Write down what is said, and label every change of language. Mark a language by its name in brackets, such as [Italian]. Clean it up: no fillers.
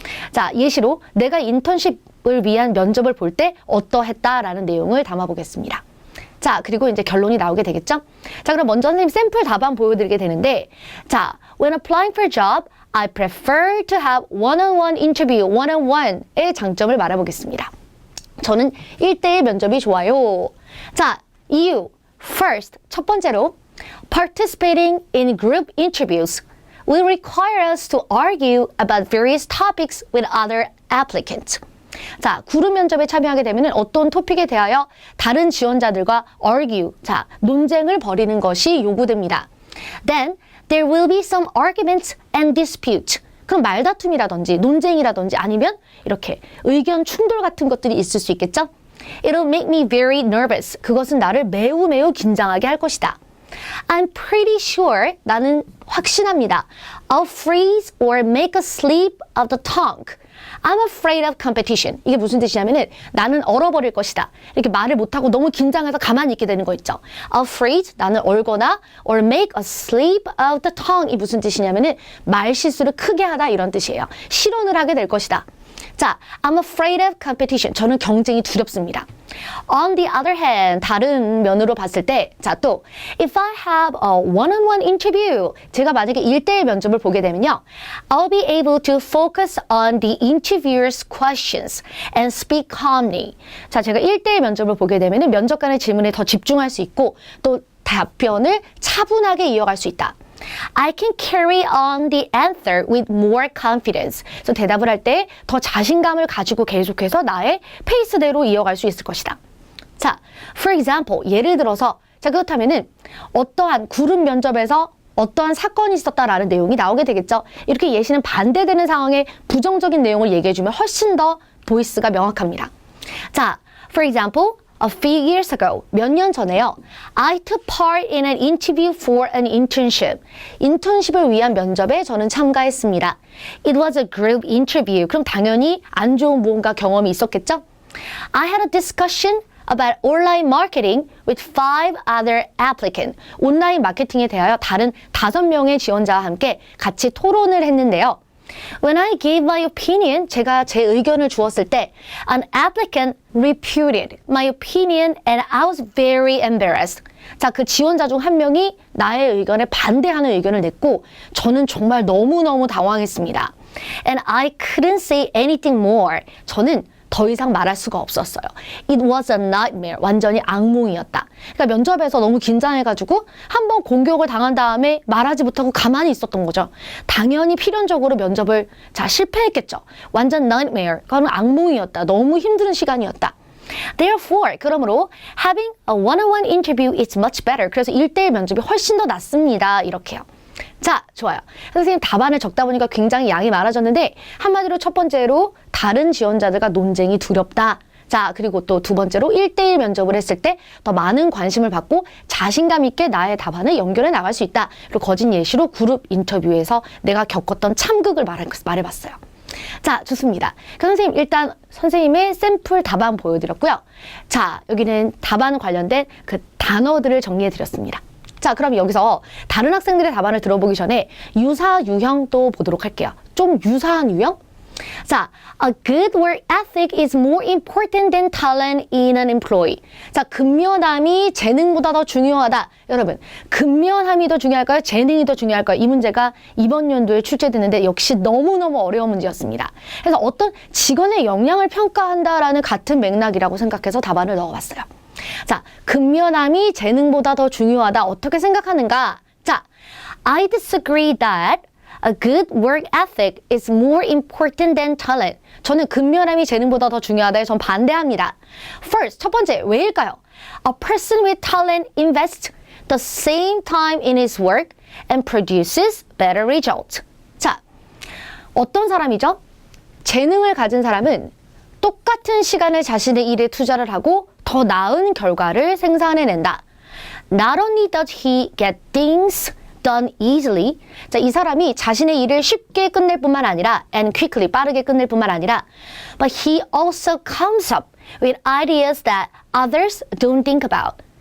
[Korean] 자, 예시로 내가 인턴십을 위한 면접을 볼 때 어떠했다라는 내용을 담아보겠습니다. 자, 그리고 이제 결론이 나오게 되겠죠? 자, 그럼 먼저 선생님 샘플 답안 보여드리게 되는데, 자, [English] when applying for a job, I prefer to have one-on-one interview, [Korean] one-on-one의 장점을 말해보겠습니다. 저는 1대1 면접이 좋아요. 자, 이유. [English] First, [Korean] 첫 번째로, [English] participating in group interviews will require us to argue about various topics with other applicants. [Korean] 자, 그룹 면접에 참여하게 되면 어떤 토픽에 대하여 다른 지원자들과 argue, 자, 논쟁을 벌이는 것이 요구됩니다. [English] Then there will be some arguments and dispute. [Korean] 그럼 말다툼이라든지 논쟁이라든지 아니면 이렇게 의견 충돌 같은 것들이 있을 수 있겠죠? [English] It'll make me very nervous. [Korean] 그것은 나를 매우 긴장하게 할 것이다. [English] I'm pretty sure, [Korean] 나는 확신합니다. [English] I'll freeze or make a slip of the tongue. I'm afraid of competition. [Korean] 이게 무슨 뜻이냐면은 나는 얼어버릴 것이다. 이렇게 말을 못하고 너무 긴장해서 가만히 있게 되는 거 있죠. [English] I'll freeze, [Korean] 나는 얼거나, [English] or make a slip of the tongue. [Korean] 이 무슨 뜻이냐면은 말 실수를 크게 하다, 이런 뜻이에요. 실언을 하게 될 것이다. [English] 자, I'm afraid of competition. [Korean] 저는 경쟁이 두렵습니다. [English] On the other hand, [Korean] 다른 면으로 봤을 때, 자, 또 [English] if I have a one-on-one interview, [Korean] 제가 만약에 1대1 면접을 보게 되면요, [English] I'll be able to focus on the interviewer's questions and speak calmly. [Korean] 자, 제가 1대1 면접을 보게 되면은 면접관의 질문에 더 집중할 수 있고 또 답변을 차분하게 이어갈 수 있다. [English] I can carry on the answer with more confidence. [Korean] 그래서 대답을 할 때 더 자신감을 가지고 계속해서 나의 페이스대로 이어갈 수 있을 것이다. 자, [English] for example, [Korean] 예를 들어서, 자, 그렇다면은 어떠한 그룹 면접에서 어떠한 사건이 있었다라는 내용이 나오게 되겠죠. 이렇게 예시는 반대되는 상황에 부정적인 내용을 얘기해주면 훨씬 더 보이스가 명확합니다. [English] 자, for example, a few years ago, [Korean] 몇 년 전에요. [English] I took part in an interview for an internship. [Korean] 인턴십을 위한 면접에 저는 참가했습니다. [English] It was a group interview. [Korean] 그럼 당연히 안 좋은 무언가 경험이 있었겠죠? [English] I had a discussion about online marketing with 5 other applicants. [Korean] 온라인 마케팅에 대하여 다른 5명의 지원자와 함께 같이 토론을 했는데요. [English] When I gave my opinion, [Korean] 제가 제 의견을 주었을 때 [English] an applicant refuted my opinion and I was very embarrassed. [Korean] 자, 그 지원자 중 한 명이 나의 의견에 반대하는 의견을 냈고 저는 정말 너무너무 당황했습니다. [English] And I couldn't say anything more. [Korean] 저는 더 이상 말할 수가 없었어요. [English] It was a nightmare. [Korean] 완전히 악몽이었다. 그러니까 면접에서 너무 긴장해가지고 한번 공격을 당한 다음에 말하지 못하고 가만히 있었던 거죠. 당연히 필연적으로 면접을 실패했겠죠. 완전 nightmare. 그건 악몽이었다. 너무 힘든 시간이었다. [English] Therefore, [Korean] 그러므로 [English] having a one-on-one interview is much better. [Korean] 그래서 1대1 면접이 훨씬 더 낫습니다. 이렇게요. 자, 좋아요. 선생님 답안을 적다 보니까 굉장히 양이 많아졌는데 한마디로 첫 번째로 다른 지원자들과 논쟁이 두렵다. 자, 그리고 또 두 번째로 1대1 면접을 했을 때 더 많은 관심을 받고 자신감 있게 나의 답안을 연결해 나갈 수 있다. 그리고 거진 예시로 그룹 인터뷰에서 내가 겪었던 참극을 말해봤어요. 자, 좋습니다. 그럼 선생님 일단 선생님의 샘플 답안 보여드렸고요. 자, 여기는 답안 관련된 그 단어들을 정리해드렸습니다. 자, 그럼 여기서 다른 학생들의 답안을 들어보기 전에 유사 유형도 보도록 할게요. 좀 유사한 유형? [English] 자, a good work ethic is more important than talent in an employee. [Korean] 자, 근면함이 재능보다 더 중요하다. 여러분, 근면함이 더 중요할까요? 재능이 더 중요할까요? 이 문제가 이번 연도에 출제되는데 역시 너무너무 어려운 문제였습니다. 그래서 어떤 직원의 역량을 평가한다라는 같은 맥락이라고 생각해서 답안을 넣어봤어요. 자, 근면함이 재능보다 더 중요하다. 어떻게 생각하는가? [English] 자, I disagree that a good work ethic is more important than talent. [Korean] 저는 근면함이 재능보다 더 중요하다에 전 반대합니다. First, 첫 번째, 왜일까요? [English] A person with talent invests the same time in his work and produces better results. [Korean] 자, 어떤 사람이죠? 재능을 가진 사람은 똑같은 시간을 자신의 일에 투자를 하고 더 나은 결과를 생산해낸다. [English] Not only does he get things done easily. [Korean] 자, 이 사람이 자신의 일을 쉽게 끝낼 뿐만 아니라 [English] and quickly, [Korean] 빠르게 끝낼 뿐만 아니라 [English] but he also comes up with ideas that others don't think about.